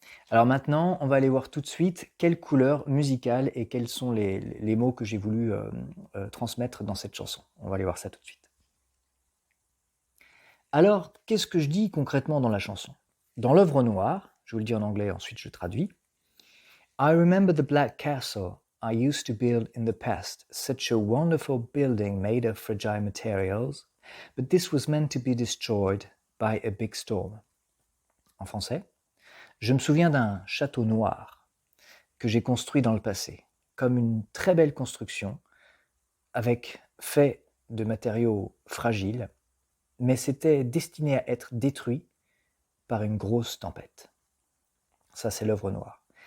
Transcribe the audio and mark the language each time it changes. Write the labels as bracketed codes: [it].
[fr] Alors maintenant, on va aller voir tout de suite quelle couleur musicale et quels sont les mots que j'ai voulu transmettre dans cette chanson. On va aller voir ça tout de suite. Alors, qu'est-ce que je dis concrètement dans la chanson? Dans l'œuvre noire, je vous le dis en anglais, ensuite je traduis. [en] I remember the black castle I used to build in the past, such a wonderful building made of fragile materials, but this was meant to be destroyed by a big storm. [fr] En français, je me souviens d'un château noir que j'ai construit dans le passé, comme une très belle construction, fait de matériaux fragiles, mais c'était destiné à être détruit par une grosse tempête. Ça, c'est l'œuvre noire.